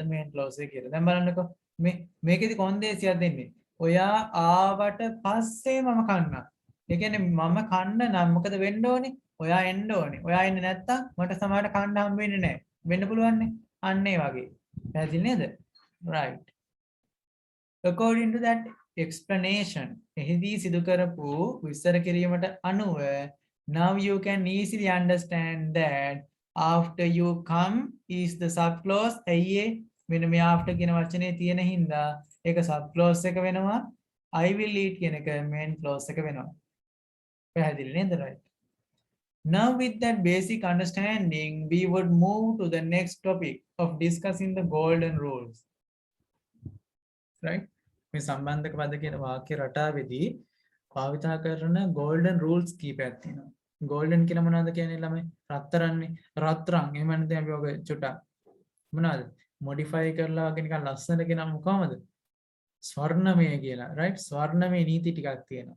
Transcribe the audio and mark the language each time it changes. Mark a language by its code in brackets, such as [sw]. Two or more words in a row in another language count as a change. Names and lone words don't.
[en] main clause [si] එක කියලා. දැන් බලන්නකෝ මේකෙදි කොන්දේසියක් දෙන්නේ. ඔයා ආවට පස්සේ මම කන්නම්. ඒ කියන්නේ මම කන්න නම් මොකද වෙන්න ඕනේ? ඔයා එන්න ඕනේ. ඔයා එන්නේ නැත්තම් මට සමහරට කන්න හම්බ වෙන්නේ නැහැ. වෙන්න පුළුවන් නේ. අන්න ඒ වගේ. පැහැදිලි නේද? [en] right according to that explanation [si] එහිදී සිදු කරපු විස්තර කිරීමට අනුව [en] now you can easily understand that after you come is the sub clause. [si] ඇයි මෙන්න මේ after කියන වචනේ තියෙන හින්දා ඒක [en] sub clause [si] එක වෙනවා. [en] I will eat [si] කියන එක [en] main clause [si] එක වෙනවා. පැහැදිලි නේද? [en] right now with that basic understanding we would move to the next topic of discussing the golden rules. [si] right මේ සම්බන්ධක පද කියන වාක්‍ය රටාවේදී භාවිතා කරන [en] golden rules [si] කීපයක් තියෙනවා. golden කියලා මොනවද කියන්නේ ළමයි? රත්තරන්නේ. රත්තරන්. එහෙම නැත්නම් අපි ඔක චුට්ටක් මොනවද? modify කරලා වගේ නිකන් ලස්සනට කියන මොකමද? ස්වර්ණමය කියලා. right ස්වර්ණමය නීති ටිකක් තියෙනවා.